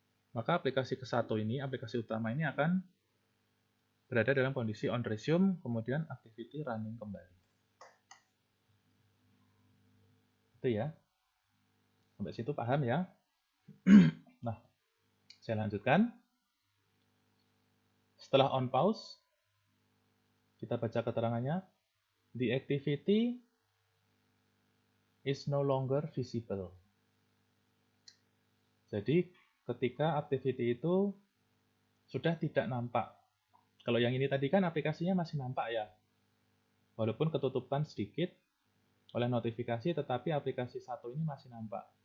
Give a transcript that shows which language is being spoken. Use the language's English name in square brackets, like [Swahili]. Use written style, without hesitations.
[Indonesian] Maka aplikasi ke-1 ini, aplikasi utama ini akan berada dalam kondisi onResume, kemudian activity running kembali. Itu ya. Sampai situ paham ya? Nah, saya lanjutkan. Setelah on pause, kita baca keterangannya. [English] The activity is no longer visible. [Indonesian] Jadi, ketika activity itu sudah tidak nampak. Kalau yang ini tadi kan aplikasinya masih nampak ya. Walaupun ketutupan sedikit oleh notifikasi, tetapi aplikasi 1 ini masih nampak.